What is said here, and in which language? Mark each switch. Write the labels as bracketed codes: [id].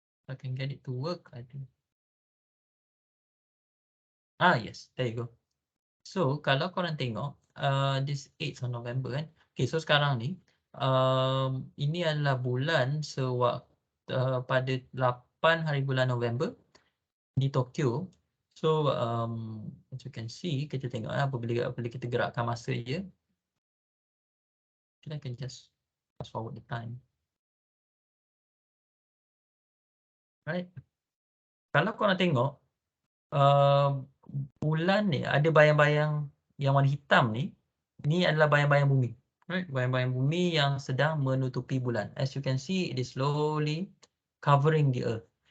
[en] I can get it to work, I think. Yes, there you go. So [ms] kalau korang tengok [en] this 8th of November [ms] kan. [en] Okay, so [ms] sekarang ni ini adalah bulan pada 8 hari bulan November di Tokyo. [en] So as you can see, [ms] kita tengok apabila kita gerakkan masa je, kita [en] can just fast forward the time. Right? [ms] Kalau korang tengok bulan ni ada bayang-bayang yang warna hitam ni, ini adalah bayang-bayang bumi. [en] Right? [ms] Bayang-bayang bumi yang sedang menutupi bulan. [en] As you can see, it is slowly covering the earth.